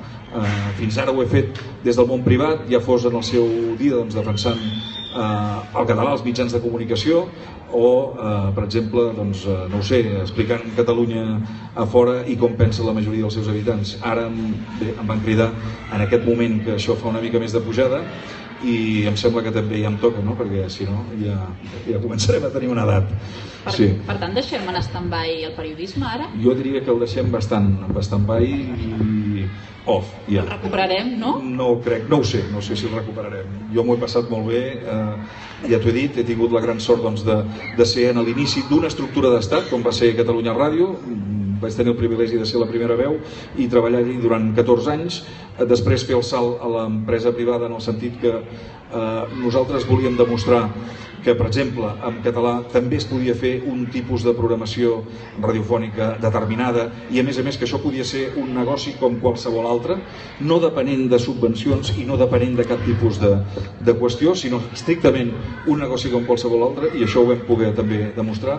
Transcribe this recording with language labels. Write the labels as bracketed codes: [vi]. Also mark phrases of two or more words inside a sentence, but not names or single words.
[ca] Fins ara ho he fet des del món privat, ja fos en el seu dia defensant el català als mitjans de comunicació, o per exemple, no ho sé, explicant Catalunya a fora i com pensa la majoria dels seus habitants. Ara em van cridar en aquest moment que això fa una mica més de pujada, i em sembla que també ja em toca, no? Perquè si no ja començarem a tenir una edat. Per tant, deixem en stand-by el periodisme ara? Jo diria que el deixem bastant en stand-by i off, ja. El recuperarem, no? No ho sé si el recuperarem. Jo m'ho he passat molt bé, ja t'ho he dit, he tingut la gran sort de ser en l'inici d'una estructura d'estat, com va ser Catalunya Ràdio. Vaig tenir el privilegi de ser la primera veu i treballar-hi durant 14 anys, després fer el salt a l'empresa privada, en el sentit que nosaltres volíem demostrar que, per exemple, en català també es podia fer un tipus de programació radiofònica determinada, i a més que això podia ser un negoci com qualsevol altre, no depenent de subvencions i no depenent de cap tipus de qüestió, sinó estrictament un negoci com qualsevol altre, i això ho vam poder també demostrar.